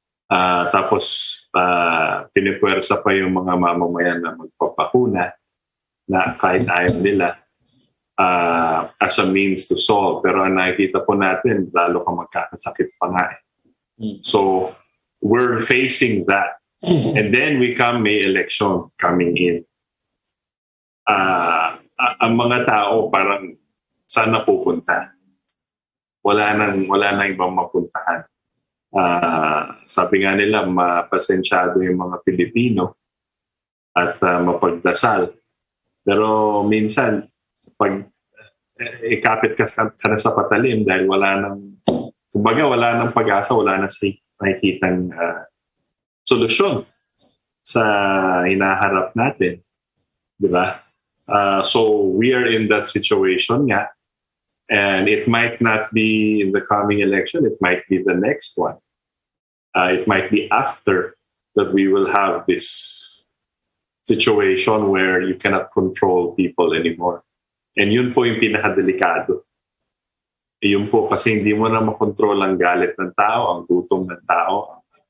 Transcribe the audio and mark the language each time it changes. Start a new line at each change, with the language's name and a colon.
Filipino: Tapos pinipwersa pa yung mga mamamayan na magpapakuna na kahit ayaw nila
English: as a means to solve.
Filipino: Pero ang nakikita po natin, lalo ka magkakasakit pa nga eh.
English: So we're facing that. And then may election coming in.
Filipino: Ang mga tao parang saan na pupunta? Wala nang ibang mapuntahan. Sabi nga nila, mapasensyado yung mga Pilipino at mapagdasal. Pero minsan, pag ikapit ka na sa patalim dahil wala nang pag-asa, wala na nakikitang solusyon sa hinaharap natin. Di ba?
English: So we are in that situation nga. And it might not be in the coming election. It might be the next one. It might be after that we will have this situation where you cannot control people anymore.
Filipino: And yun po yung pinakadelikado. Yun po kasi hindi mo na makontrol ang galit ng tao, ang gutom ng tao.